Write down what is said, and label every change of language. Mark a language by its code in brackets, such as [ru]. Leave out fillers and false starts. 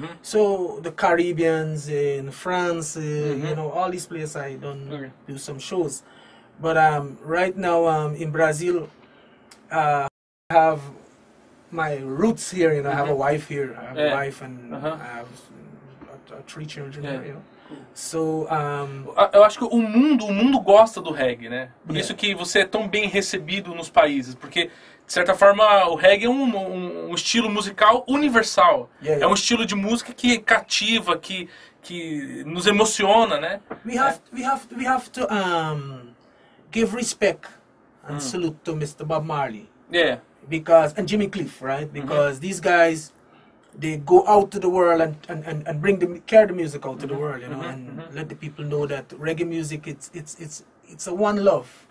[en] So the Caribbeans in France, you know, all these places I don't do some shows. But right now in Brazil, I have my roots here. You know, I have a wife here. I have a wife and I have 3 children here. You know. So, [pt] eu acho que o mundo gosta do reggae, né? Por isso que você é tão bem recebido nos países, porque de certa forma o reggae é um estilo musical universal. É um estilo de música que cativa, que nos emociona, né? [en] We have to give respect and salute to Mr. Bob Marley. Yeah. And Jimmy Cliff, right? Because these guys, they go out to the world and carry the music out to the world, you know, and let the people know that reggae music it's a one love.